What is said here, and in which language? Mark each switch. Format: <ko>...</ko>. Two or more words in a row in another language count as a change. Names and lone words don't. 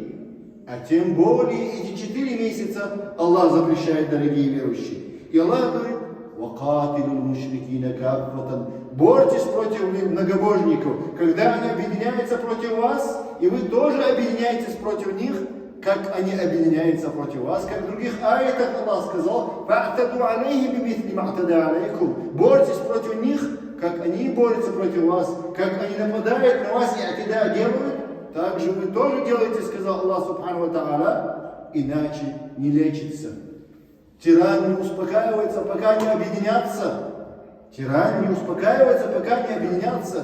<ru>А тем более эти 4 месяца Аллах запрещает, дорогие верующие. И Аллах говорит,</ru> <ar>«وقاتلوا المشركين كافة».</ar> <ru>Борьтесь против многобожников, когда они объединяются против вас, и вы тоже объединяетесь против них, как они объединяются против вас, как в других аятах Аллах сказал,</ru> <ar>«فاعتدوا عليه بمثل ما اعتدى عليكم».</ar> <ru>Борьтесь против них, как они борются против вас, как они нападают на вас и атида делают, так же вы тоже делаете, сказал</ru> <ar>الله سبحانه وتعالى,</ar> <ru>иначе не лечится. Тиран не успокаивается, пока не объединятся. Тиран не успокаивается, пока не объединятся.</ru>